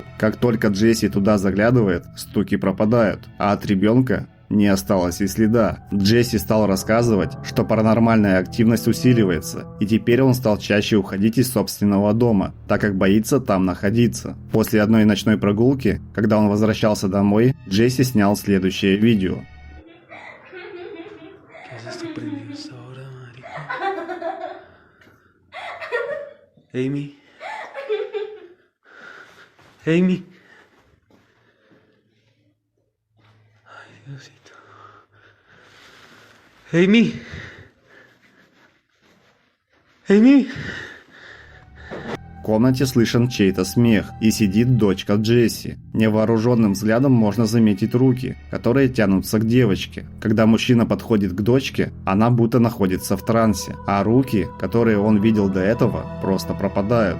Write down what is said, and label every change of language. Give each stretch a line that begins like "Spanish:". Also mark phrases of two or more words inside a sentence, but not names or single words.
Russian: Как только Джесси туда заглядывает, стуки пропадают, а от ребенка не осталось и следа. Джесси стал рассказывать, что паранормальная активность усиливается, и теперь он стал чаще уходить из собственного дома, так как боится там находиться. После одной ночной прогулки, когда он возвращался домой, Джесси снял следующее видео. Amy.
Spanish: Amy. Ay, Diosito. Amy. Amy.
Russian: В комнате слышен чей-то смех, и сидит дочка Джесси. Невооруженным взглядом можно заметить руки, которые тянутся к девочке. Когда мужчина подходит к дочке, она будто находится в трансе, а руки, которые он видел до этого, просто пропадают.